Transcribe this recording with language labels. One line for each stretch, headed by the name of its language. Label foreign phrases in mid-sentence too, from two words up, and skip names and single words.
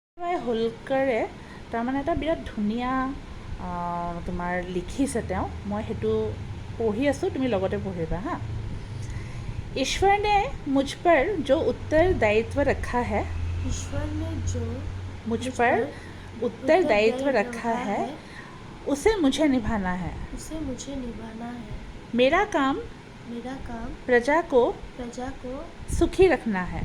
Assamese: হোলকাৰে তাৰমানে এটা বিৰাট ধুনীয়া তোমাৰ লিখিছে তেওঁ। মই সেইটো পঢ়ি আছোঁ, তুমি লগতে পঢ়িবা হা।
Hindi: ईश्वर ने मुझ पर जो उत्तरदायित्व रखा है, ईश्वर ने जो मुझ पर उत्तरदायित्व रखा है उसे मुझे निभाना है। उसे मुझे निभाना है। मेरा काम प्रजा को सुखी रखना है।